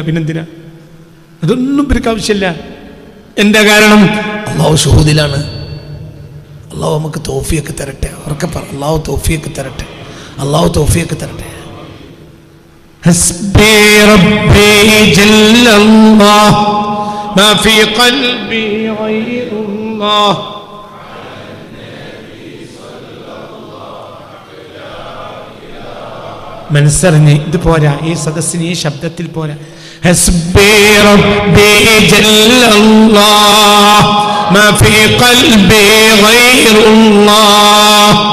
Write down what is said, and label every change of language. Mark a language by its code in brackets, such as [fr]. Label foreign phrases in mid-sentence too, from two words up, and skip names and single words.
[ml] പിന്നെന്തിനാ? അതൊന്നും ഇവർക്ക് ആവശ്യമില്ല. എന്താ കാരണം? അല്ലാഹു ഷുഹൂദിലാണ്. അല്ലാഹു നമുക്ക് തൗഫീഖ് തരട്ടെ. അവർക്ക് അല്ലാഹു തൗഫീഖ് തരട്ടെ. അല്ലാഹു തൗഫീഖ് തരട്ടെ. [ar] حسبي ربي جل الله ما في قلبي غير الله. [ml] മനസ്സറിഞ്ഞ് ഇത് പോരാ, ഈ സദസ്സിന് ഈ ശബ്ദത്തിൽ പോരാ. [ar] حسبي ربي جل الله ما في قلبي غير الله.